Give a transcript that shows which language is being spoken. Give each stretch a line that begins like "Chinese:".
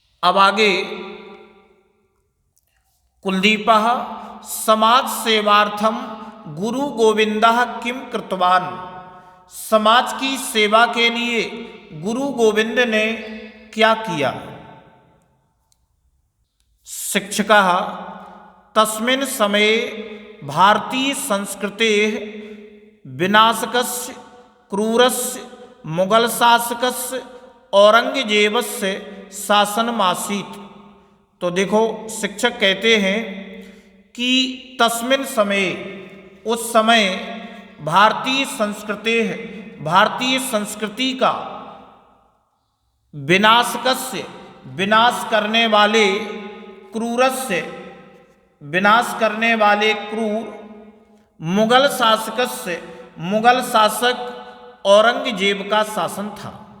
Hindi: अब आगे
Sanskrit: कुलदीपः समाज सेवार्थम गुरु गोविंदः किम कृतवान,
Hindi: समाज की सेवा के लिए गुरु गोविंद ने क्या किया?
Sanskrit: शिक्षकः तस्मिन् समये भारतीय संस्कृतेः विनाशकस्य क्रूरस्य मुगल शासकस्य औरंगजेबस्य शासनमासीत्।
Hindi: तो देखो शिक्षक कहते हैं कि
Sanskrit: तस्मिन् समय,
Hindi: उस समय
Sanskrit: भारतीय संस्कृतेः,
Hindi: भारतीय संस्कृति का विनाशकस्य विनाश करने वाले, क्रूरस्य विनाश करने वाले क्रूर, मुगल शासकस्य मुगल शासक औरंगजेब का शासन था।